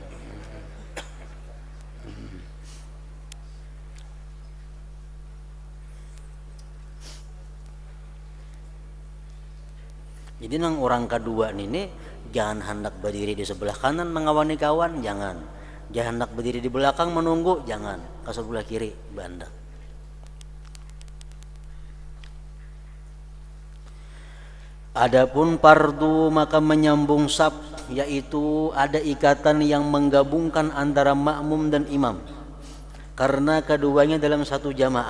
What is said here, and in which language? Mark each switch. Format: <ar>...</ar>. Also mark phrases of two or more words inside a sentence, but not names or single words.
<bjn>Jadi nang orang kedua ini jangan hendak berdiri di sebelah kanan mengawani kawan, jangan hendak berdiri di belakang menunggu, jangan ke sebelah kiri banda.</bjn> <id>Adapun fardu maka menyambung saf, yaitu ada ikatan yang menggabungkan antara makmum dan imam karena keduanya dalam satu jamaah.</id>